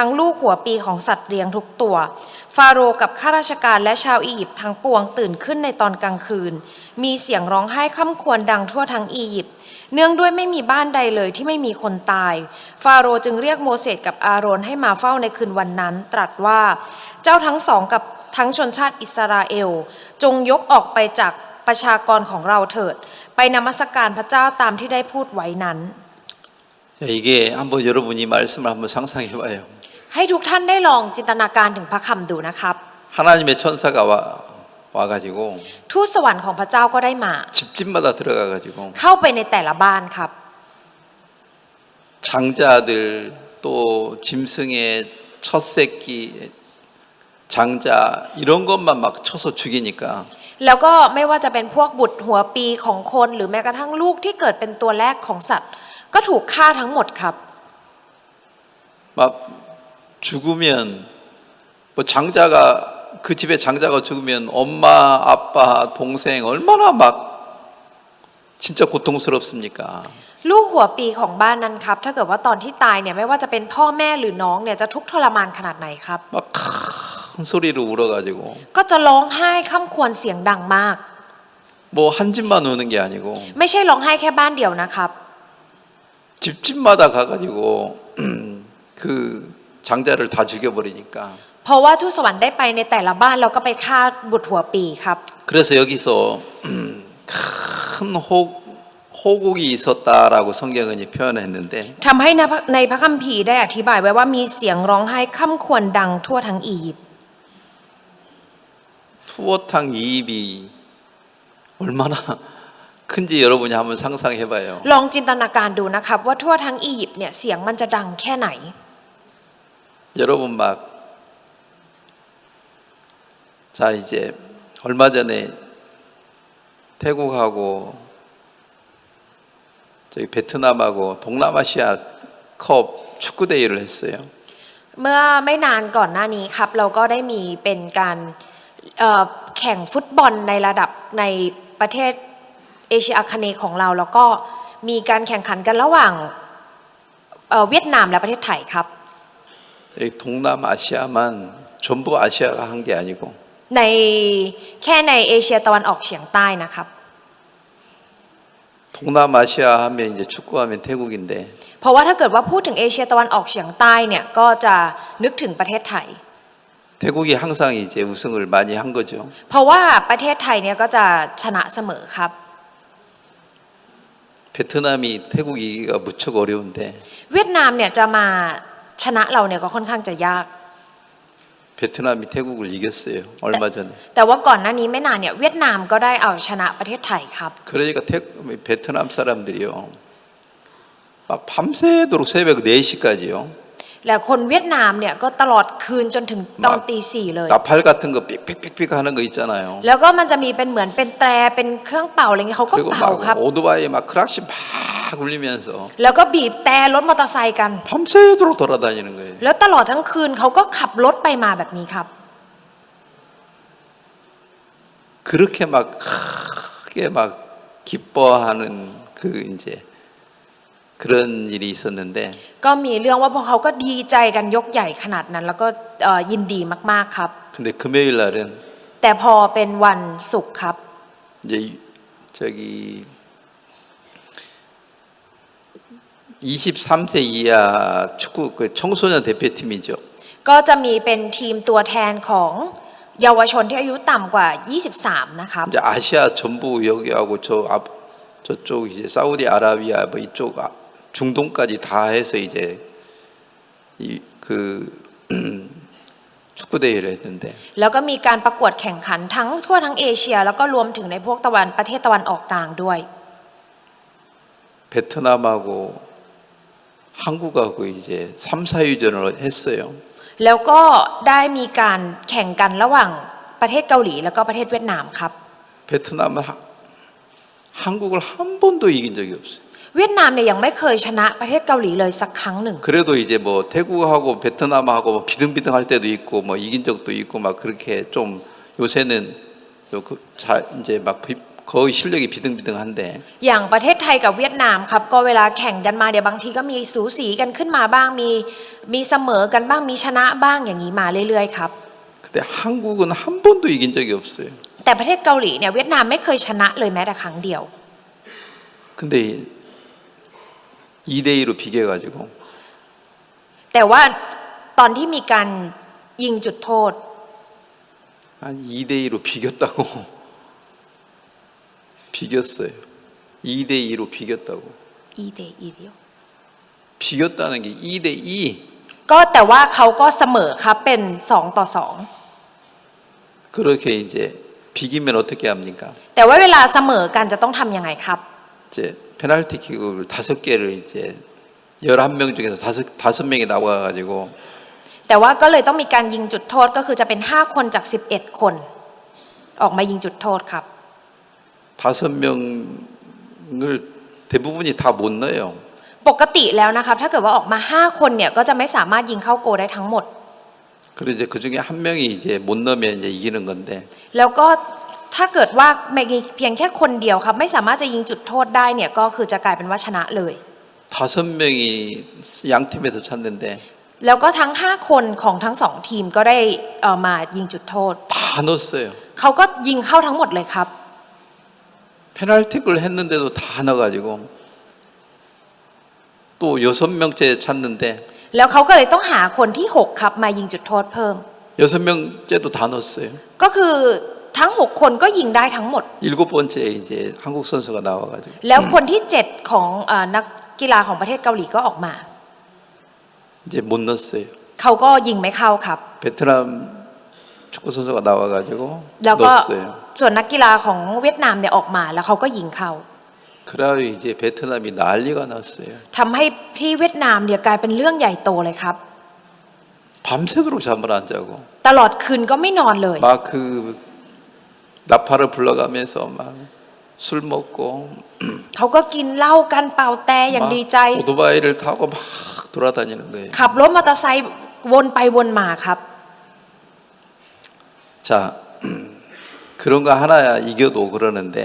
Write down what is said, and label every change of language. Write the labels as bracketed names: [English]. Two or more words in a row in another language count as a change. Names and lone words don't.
[Thai] งลูกหัวปีของสัตว์เลี้ยงทุกตัวฟาโรห์กับข้าราชการและชาวอียิปต์ทั้งปวงตื่นขึ้นในตอนกลางคืนมีเสียงร้องไห้ค่ำครวญดังทั่วทั้งอียิปต์เนื่องด้วยไม่มีบ้านใดเลยที่ไม่มีคนตายฟาโรห์จึงเรียกโมเสสกับอาโรนให้มาเฝ้าในคืนวันนั้นตรัสว่าเจ้าทั้งสองกับทั้งชนชาติอิสราเอลจงยกออกไปจากประชากรของเราเถิดไปนมัสการพระเจ้าตามที่ได้พูดไว้นั้น [Korean] 이게 한번 여러분이 말씀을 한번 상상해 봐요. [Thai] ให้ทุกท่านได้ลองจินตนาการถึงพระคำดูนะครับ [Korean] 하나님의 천사가 와가지고 [Thai] ทูตสวรรค์ของพระเจ้าก็ได้มา [Korean] 집집마다 들어가가지고 [Thai] เข้าไปในแต่ละบ้านครับ [Korean] 장자들 또 짐승의 첫 새끼 장자 이런 것만 막 쳐서 죽이니까 [Thai] แล้วก็ไม่ว่าจะเป็นพวกบุตรหัวปีของคนหรือแม้กระทั่งลูกที่เกิดเป็นตัวแรกของสัตว์ ก็ถูกฆ่าทั้งหมดครับ [Korean] 막 죽으면 뭐 장자가 그 집에 장자가 죽으면 엄마 아빠 동생 얼마나 막 진짜 고통스럽습니까? [Thai] ลูกหัวปีของบ้านนั้นครับถ้าเกิดว่าตอนที่ตายเนี่ยไม่ว่าจะเป็นพ่อแม่หรือน้องเนี่ยจะทุกข์ทรมานขนาดไหนครับ [Korean] 막 큰 소리로 울어가지고 [Thai] ก็จะร้องไห้ค่ำควรเสียงดังมาก [Korean] 뭐 한 집만 우는 게 아니고 [Thai] ไม่ใช่ร้องไห้แค่บ้านเดียวนะครับ [Korean] 집집마다 가가지고 그 장자를 다 죽여버리니까 [Thai] เพราะว่าทูตสวรรค์ได้ไปในแต่ละบ้านแล้วก็ไปฆ่าบุตรหัวปีครับ [Korean] 그래서 여기서 큰 호국이 있었다라고 성경은 표현했는데 [Thai] ทำให้ในพระคัมภีร์ได้อธิบายไว้ว่ามีเสียงร้องไห้ค่ำควรดังทั่วทั้งอียิปต์ [Korean] 투어탕 이입이 얼마나 큰지 여러분이 한번 상상해봐요. [Thai] ลองจินตนาการดูนะครับว่าทั่วทั้งอียิปต์เนี่ยเสียงมันจะดังแค่ไหน [Korean] 여러분 막 자 이제 얼마 전에 태국하고 저기 베트남하고 동남아시아 컵 축구 대회를 했어요. [Thai] เมื่อไม่นานก่อนหน้านี้ครับเราก็ได้มีเป็นการแข่งฟุตบอลในระดับในประเทศเอเชียอาคเนย์ของเราแล้วก็มีการแข่งขันกันระหว่างเวียดนามและประเทศไทยครับ [Korean] 여기 동남아시아만 전부 아시아가 한 게 아니고 [Thai] ในแค่ในเอเชียตะวันออกเฉียงใต้นะครับ [Korean] 동남아시아 하면 이제 축구하면 태국인데 [Thai] เพราะว่าถ้าเกิดว่าพูดถึงเอเชียตะวันออกเฉียงใต้เนี่ยก็จะนึกถึงประเทศไทย [Korean] 태국이 항상 이제 우승을 많이 한 거죠. [Thai] เพราะว่าประเทศไทยเนี่ยก็จะชนะเสมอครับ [Korean] 베트남이 태국 이기기가 무척 어려운데 [Thai] เวียดนามเนี่ยจะมาชนะเราเนี่ยก็ค่อนข้างจะยาก [Korean] 베트남이 태국을 이겼어요. 얼마 전에. [Thai] แต่ว่าก่อนหน้านี้ไม่นานเนี่ยเวียดนามก็ได้เอาชนะประเทศไทยครับ [Korean] 그러니까 베트남 사람들이요. 막 밤새도록 새벽 4시까지요. [Thai] และคนเวียดนามเนี่ยก็ตลอดคืนจนถึงตอนตี 4เลย [Korean] 나팔 같은 거 삑삑삑삑 하는 거 있잖아요. [Thai] แล้วก็มันจะมีเป็นเหมือนเป็นแตรเป็นเครื่องเป่าอะไรเงี้ยเขาก็ [Korean] 그리고 [Thai] เป่าครับ [Korean] 막 오토바이 막 크락시 막 울리면서 [Thai] แล้วก็บีบแต่รถมอเตอร์ไซค์กัน [Korean] 밤새도록 돌아다니는 거예요. [Thai] แล้วตลอดทั้งคืนเขาก็ขับรถไปมาแบบนี้ครับ [Korean] 그렇게 막 크게 막 기뻐하는 그 이제 그런 일이 있었는데 [Thai] ก็มีเรื่องว่าพวกเขาก็ดีใจกันยกใหญ่ขนาดนั้น แล้วก็ยินดีมากๆครับ [Korean] 근데 금요일 날은 [Thai] แต่พอเป็นวันศุกร์ครับ [Korean] 이제 저기 23세 이하 축구 그 청소년 대표팀이죠. [Thai] ก็จะมีเป็นทีมตัวแทนของเยาวชนที่อายุต่ำกว่า 23 นะครับ [Korean] 이제 아시아 전부 여기하고 저쪽 이제 사우디아라비아 뭐 이쪽 중동까지 다 해서 이제 이 그 축구 대회를 했는데 [Thai] แล้วก็มีการประกวดแข่งขันทั้งทั่วทั้งเอเชีย แล้วก็รวมถึงในพวกประเทศตะวันออกกลางด้วย [Korean] 베트남하고 한국하고 이제 3, 4위전을 했어요. [Thai] แล้วก็ได้มีการแข่งกันระหว่างประเทศเกาหลีแล้วก็ประเทศเวียดนามครับ [Korean] 베트남은 한국을 한 번도 이긴 적이 없어요. [Thai] เวียดนามเนี่ยยังไม่เคยชนะประเทศเกาหลีเลยสักครั้งหนึ่ง [Korean] 그래도 이제 뭐 태국하고 베트남하고 뭐 비등비등 할 때도 있고 뭐 이긴 적도 있고 막 그렇게 좀 요새는 이제 막 거의 실력이 비등비등한데 [Thai] อย่างประเทศไทยกับเวียดนามครับก็เวลาแข่งกันมาเดี๋ยวบางทีก็มีสูสีกันขึ้นมาบ้างมีเสมอกันบ้างมีชนะบ้างอย่างนี้มาเรื่อยๆครับ [Korean] 근데 한국은 한 번도 이긴 적이 없어요. [Thai] แต่ประเทศเกาหลีเนี่ยเวียดนามไม่เคยชนะเลยแม้แต่ครั้งเดียว [Korean] 근데 2대2로 비겨가지고 [Thai] แต่ว่าตอนที่มีการยิงจุดโทษ [Korean] 한 2대2로 비겼다고 비겼어요. 2대2로 비겼다고 อีเดอีเดียว 비겼다는 게 2대2 [Thai] ก็แต่ว่าเขาก็เสมอครับเป็น2-2 [Korean] 그렇게 이제 비기면 어떻게 합니까? [Thai] แต่ว่าเวลาเสมอกันจะต้องทำยังไงครับ [Korean] 이제 페널티킥을 5개를 이제 11명 중에서 5명이 나와가지고 [Thai] แต่ว่าก็เลยต้องมีการยิงจุดโทษก็คือจะเป็น5คนจาก11คนออกมายิงจุดโทษครับ [Korean] 5명을 대부분이 다 못 넣어요. [Thai] ปกติแล้วนะครับถ้าเกิดว่าออกมา5คนเนี่ยก็จะไม่สามารถยิงเข้าโกลได้ทั้งหมด [Korean] 그리고 이제 그 중에 한 명이 이제 못 넣으면 이제 이기는 건데 [Thai] แล้วก็ถ้าเกิดว่ามีเพียงแค่คนเดียวครับไม่สามารถจะยิงจุดโทษได้เนี่ยก็คือจะกลายเป็นว่าชนะเลย [Korean] 5명이 양 팀에서 찼는데 [Thai] แล้วก็ทั้ง5คนของทั้ง2ทีมก็ได้มายิงจุดโทษ [Korean] 다 넣었어요. [Thai] เขาก็ยิงเข้าทั้งหมดเลยครับ [Korean] 페널티킥을 했는데도 다 넣어가지고 또 6명째 찼는데 [Thai] แล้วเขาก็เลยต้องหาคนที่6ครับมายิงจุดโทษเพิ่ม [Korean] 6명째도 다 넣었어요. [Thai] ก็คือทั้ง6คนก็ยิงได้ทั้งหมด [Korean] 7번째에 이제 한국 선수가 나와가지고 [Thai] แล้วคนที่7ของนักกีฬาของประเทศเกาหลีก็ออกมา [Korean] 이제 못 넣었어요. [Thai] เขาก็ยิงไม่เข้าครับ [Korean] 베트남 축구 선수가 나와가지고 [Thai] แล้วก็ [Korean] 넣었어요. [Thai] ส่วนนักกีฬาของเวียดนามเนี่ยออกมาแล้วเขาก็ยิงเข้า [Korean] 그래야 이제 베트남이 난리가 났어요. [Thai] ทำให้ที่เวียดนามเนี่ยกลายเป็นเรื่องใหญ่โตเลยครับ [Korean] 밤새도록 잠을 안 자고 [Thai] ตลอดคืนก็ไม่นอนเลย [Korean] 막 그 나팔을 불러가면서 막 술 먹고 [Thai] เขาก็กินเหล้ากันเป่าแต่อย่าง [Korean] 막 [Thai] ดีใจ [Korean] 오토바이를 타고 막 돌아다니는 거예요. [Thai] ขับรถมอเตอร์ไซค์วนไปวนมาครับ [Korean] 자, 그런 거 하나야 이겨도 그러는데